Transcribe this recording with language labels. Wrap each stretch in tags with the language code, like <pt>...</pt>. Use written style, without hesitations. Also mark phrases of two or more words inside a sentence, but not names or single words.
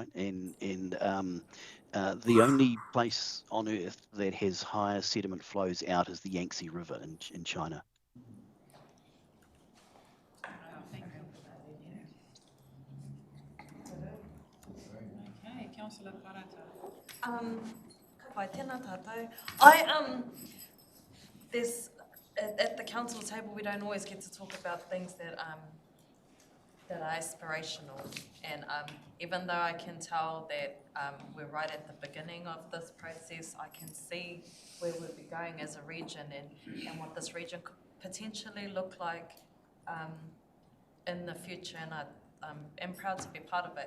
<en>And the only place on Earth that has higher sediment flows out is the Yangtze River in China. Okay, Councillor Parata.</en> <mi>Ka pai tēnā tātou.</mi> <en>At the council table, we don't always get to talk about things that are aspirational, and even though I can tell that we're right at the beginning of this process, I can see where we'll be going as a region and what this region could potentially look like in the future, and I'm proud to be part of it.</en>